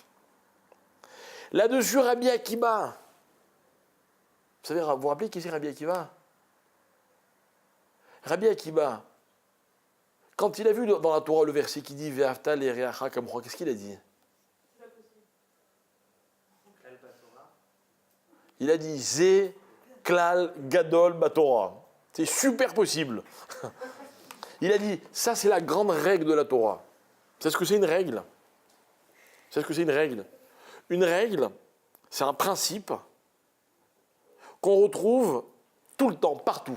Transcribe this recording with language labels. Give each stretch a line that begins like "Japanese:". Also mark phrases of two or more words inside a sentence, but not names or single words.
French: Là-dessus, Rabbi Akiva. Vous savez, vous vous rappelez qui c'est Rabbi Akiva? Rabbi Akiva, quand il a vu dans la Torah le verset qui dit
Hebrew: ואהבת לרעך כמוך,
French: qu'est-ce qu'il a dit? Il a dit
Hebrew: זה כלל גדול בתורה.
French: C'est super possible. Il a dit ça, c'est la grande règle de la Torah. C'est ce que c'est une règle. C'est ce que c'est une règle. Une règle, c'est un principe qu'on retrouve tout le temps, partout.